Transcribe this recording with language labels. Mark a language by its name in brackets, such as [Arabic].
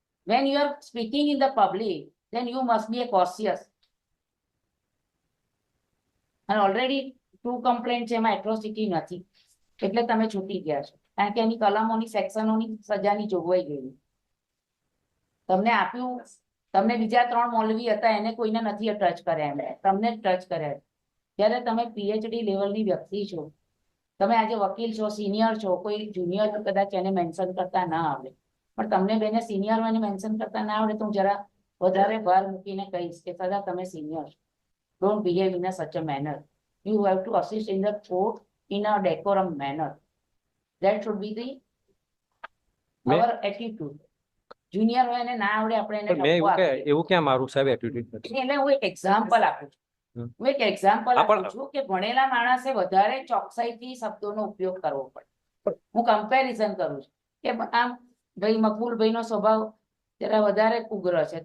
[English] When you are speaking in the public, then you must be a cautious. [Gujarati] અને already 2 complaint છે એમાં atrocity નથી એટલે તમે છૂટી ગયા છો. કારણ કે એની કલમોની સેક્શનોની સજાની જોગવાઈ ગઈ. તમને આપ્યું, તમને બીજા 3 મૌલવી હતા એને કોઈને નથી ટચ કર્યા, એમને તમને જ ટચ કર્યા. જ્યારે તમે પીએચડી લેવલની વ્યક્તિ છો, તમે આજે વકીલ છો, સિનિયર છો, કોઈ જુનિયર કદાચ એને મેન્શન કરતા ના આવડે, પણ તમને બેને સિનિયર એને મેન્શન કરતા ના આવડે તો હું જરા વધારે ભાર મૂકીને કહીશ કે સદા તમે સિનિયર છો. [English] Don't behave in a such a manner. You have to assist in the court in a decorum manner. That should be the our attitude. [Gujarati] Junior હોય એને ના આવડે આપણે એને મેં ટપકો આપીએ. એવું ક્યાં મારું સાહેબ એટીટ્યુડ નથી. એટલે હું એક એક્ઝામ્પલ આપું છું. હું એક એક્ઝામ્પલ હા, પણ- આપું છું કે ભણેલા માણસે વધારે ચોકસાઈથી શબ્દોનો ઉપયોગ કરવો પડે. હું કમ્પેરિઝન કરું છું કે આમ ભાઈ મકબૂલભાઈ નો સ્વભાવ જરા વધારે ઉગ્ર છે.